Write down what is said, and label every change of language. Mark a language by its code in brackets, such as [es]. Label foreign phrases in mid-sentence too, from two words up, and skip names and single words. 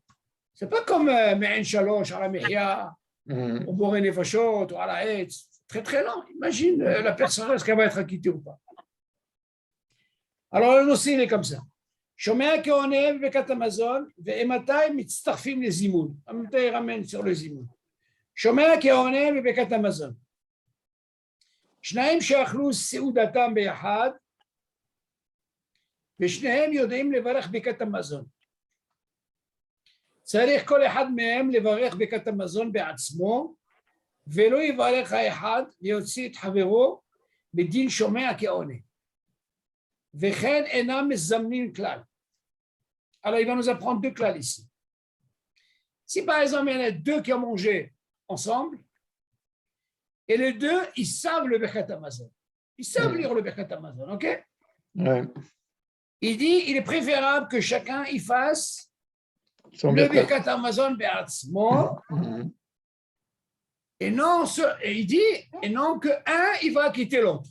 [fr] C'est pas comme Me'en Shalosh, à la Mehia, au Boré Nefashot, ou à la Hetz. Très très long. Imagine la personne, est-ce qu'elle va être acquittée ou pas? Alors, le dossier, il est comme ça. [he] שומע כעונה, ברכת המזון, ואימתי מצטרפים les zimoun. [fr] Amatai ramène sur le zimoun. [he] שומע כעונה, ברכת המזון. שניים שאכלו סעודתם ביחד, ושניהם יודעים לברך ברכת המזון. צריך כל אחד מהם לברך ברכת המזון בעצמו, ולא יברך האחד ויוציא את חברו בדין שומע כעונה. וכן אינם מזמנים כלל. [fr] Alors il va nous apprendre deux clals ici. Si par exemple il y en a deux qui ont mangé ensemble, et les deux, ils savent le [he] ברכת המזון. [fr] Ils savent lire le [he] ברכת המזון, [fr] ok? Il dit, il est préférable que chacun y fasse le [he] ברכת המזון בעצמו, [fr] et il dit, et non que un, il va quitter l'autre.